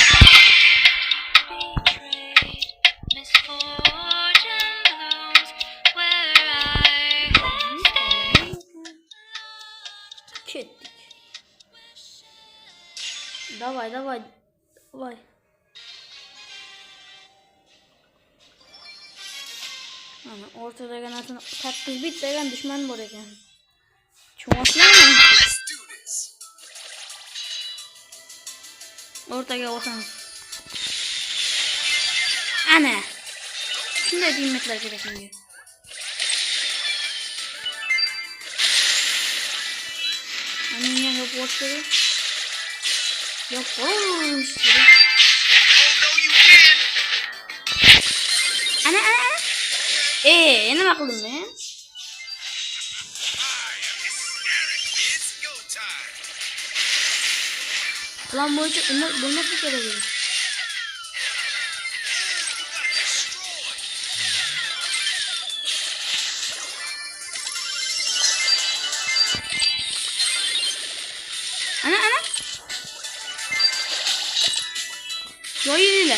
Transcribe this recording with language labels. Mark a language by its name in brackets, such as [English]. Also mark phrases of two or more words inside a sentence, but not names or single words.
[Uzbek] Ketdik. Davay. Ana o'rtadagi narsani 8 bit degan dushman bor ekan. Tushunasizmi? [English] Let's do this. [Uzbek] O'rtaga o'tamiz. Ana. Shunday teammetlar kerak menga. Ana menga bosh kerak. Yo'q, qo'ymish. [English] Oh no, you can. [Uzbek] Ana. nima qildim men? [English] It's go time. [Uzbek] Plan bo'yicha uni bo'lmasa kerak edi. [English] You got destroyed. [Uzbek] Ana. Yoyinglar.